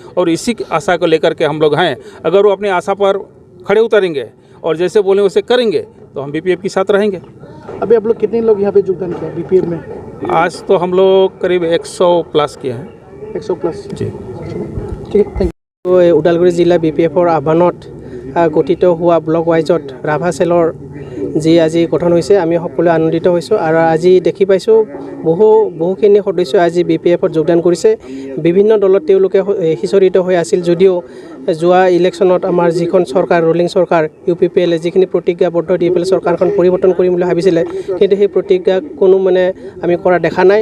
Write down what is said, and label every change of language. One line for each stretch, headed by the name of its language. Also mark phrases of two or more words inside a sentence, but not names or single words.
Hindi: और इसी आशा को लेकर के हम लोग हैं। अगर वो अपनी आशा पर खड़े उतरेंगे और जैसे बोले वैसे करेंगे तो हम BPF के साथ रहेंगे। अभी आप लोग कितने लोग यहाँ पे योगदान किया BPF में? आज तो हम लोग करीब 100+ किए हैं। 100+ जी, ठीक है,
English: thank you.
Assamese: ওদালগুৰি জিলা BPFৰ আহ্বানত গঠিত হোৱা ব্লক ৱাইজত ৰাভা চেলৰ যি আজি গঠন হৈছে, আমি সকলোৱে আনন্দিত হৈছোঁ। আৰু আজি দেখি পাইছোঁ বহুখিনি সদস্য আজি BPFত যোগদান কৰিছে। বিভিন্ন দলত তেওঁলোকে সিঁচৰিত হৈ আছিল যদিও যোৱা ইলেকশ্যনত আমাৰ যিখন চৰকাৰ ৰোলিং চৰকাৰ UPPL যিখিনি প্ৰতিজ্ঞাবদ্ধ দি পেলাই চৰকাৰখন পৰিৱৰ্তন কৰিম বুলি ভাবিছিলে, কিন্তু সেই প্ৰতিজ্ঞা কোনো আমি কৰা দেখা নাই।